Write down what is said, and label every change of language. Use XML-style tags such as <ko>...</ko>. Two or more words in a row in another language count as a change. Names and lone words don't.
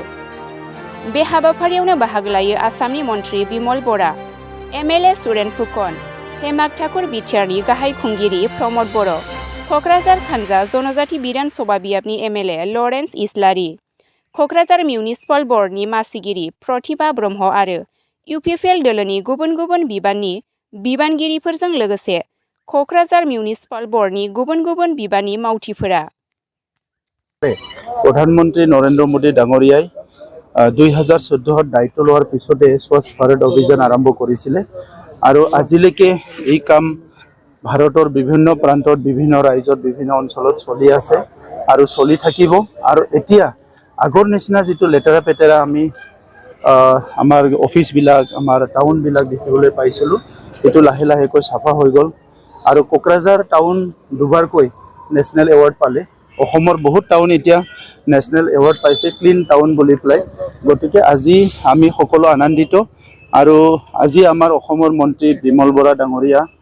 <brx>बे हाबाफारियावनो बाहागो लायो आसामनि मन्थ्रि बिमल बरा, एमएलए सुरेन फुकन, हेमाक ठाकुर बिटिआरनि गाहाय खुंगिरि प्रमद बर', क'क्राझार सानजा जनजाति बिधान सभा बियाबनि एमएलए लरेन्स इस्लारि, क'क्राझार मिउनिसिपाल बर्डनि मासिगिरि प्रतिभा ब्रह्म आरो इउपिपिएल दोलोनि गुबुन गुबुन बिबाननि बिबानगिरिफोरजों लोगोसे क'क्राझार मिउनिसिपाल बर्डनि गुबुन गुबुन बिबाननि मावथिफोरा</brx> <as>প্ৰধানমন্ত্ৰী নৰেন্দ্ৰ মোদী ডাঙৰীয়াই 2014 দায়িত্ব लोৱাৰ পিছতে स्वच्छ भारत अभियान आरम्भ কৰিছিলে আৰু আজিলৈকে এই কাম ভাৰতৰ বিভিন্ন প্ৰান্তত বিভিন্ন ৰাজ্যত বিভিন্ন অঞ্চলত চলি আছে আৰু চলি থাকিব আৰু এতিয়া আগৰ নিচিনা যেটো লেটেৰা পেটেৰা আমি আমাৰ অফিস বিলাক আমাৰ টাউন বিলাক দেখিবলৈ পাইছিলো এটো লাহে লাহেকৈ সাফা হৈ গল আৰু কোকৰাঝাৰ টাউন দুবাৰকৈ</as> <en>National Award</en> <as>পালে অসমৰ বহুত টাউন এতিয়া</as> <en>National Award</en> <as>পাইছে</as> <en>clean town</en> <as>বুলি পেলাই গতিকে আজি আমি সকলো আনন্দিত আৰু আজি আমাৰ অসমৰ মন্ত্ৰী বিমল বৰা ডাঙৰীয়া</as>